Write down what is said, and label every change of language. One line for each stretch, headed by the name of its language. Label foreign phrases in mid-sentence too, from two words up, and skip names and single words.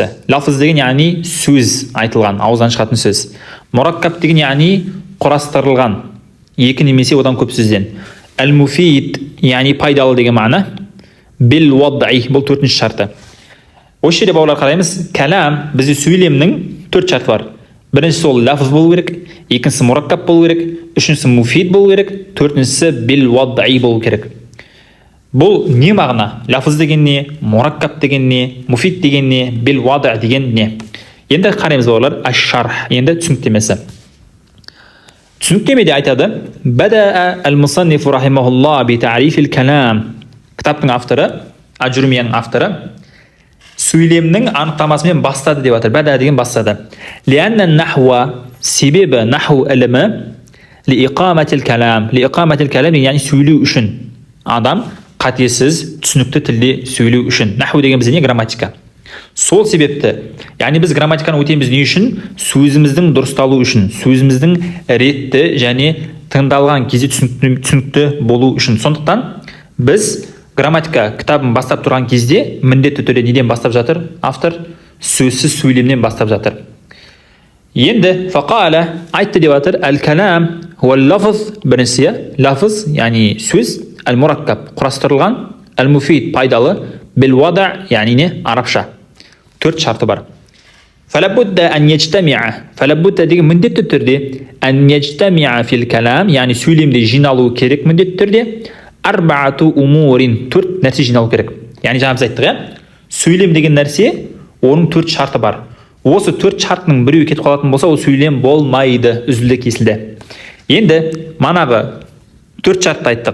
Kazakh: Лафыз деген яғни сөз айтылған, ауыздан шығатын сөз. Мураккаб деген яғни құрастырылған, 2 немесе одан көп сөзден. Al-mufid, яғни пайдалы деген мағына. Bil-wad'i, бұл 4-ші шарты. Осы жерде бауырлар қараймыз, калам, бізде сөйлемнің 4 шарты бар. Біріншісі ол лафыз болу керек, екіншісі мураккаб болу керек, үшіншісі муфид болу керек, 4-шісі bil-wad'i болу керек. Бұл не мағына? Лафыз деген не, мураккаб деген не, муфид деген не, bil-wad' деген не? Енді қараймыз бауырлар, аш-шарх, енді түсініктемесі. Түсініктемеде айтады,
Arabic: بدأ المصنف رحمه الله بتعريف الكلام.
Kazakh: Кітаптың авторы, ajurumiyyaның авторы, сөйлемнің анықтамасымен бастады деп жатыр. Бада деген бастады.
Arabic: لأن النحو,
Kazakh: себебі наху ілімі
Arabic: لإقامة الكلام. لإقامة الكلام
Kazakh: яғни сөйлеу үшін. Адам қатесіз, түсінікті тілде сөйлеу үшін. Наху деген бізде не? Грамматика. Сол себепті, яғни біз грамматиканы өтеміз не үшін? Сөзіміздің дұрысталу үшін, сөзіміздің ретті және тыңдалған кезде түсінікті болу үшін. Сондықтан біз грамматика кітабын бастап тұрған кезде міндетті түрде неден бастап жатыр? Автор сөзсіз сөйлемнен бастап жатыр. Енді фақала айтты деп жатыр,
Arabic: الكلام هو اللفظ,
Kazakh: біріншісі лафыз, яғни сөз, al-murakkab құрастырылған, al-mufid пайдалы, bil-wad' яғни не? Арабша. 4 шарты бар.
Arabic: فلا بد أن يجتمع,
Kazakh: фалабудда деген міндетті түрде
Arabic: أن يجتمع في الكلام,
Kazakh: яғни сөйлемде жиналу керек міндетті түрде.
Arabic: أربعة أمور,
Kazakh: 4 нәрсе жиналу керек. Яғни жаңа біз айттық, сөйлем деген нәрсе, оның 4 шарты бар. Осы 4 шартының біреуі кетіп қалатын болса, ол сөйлем болмайды, үзілді кесілді. Енді манағы 4 шартты айттық.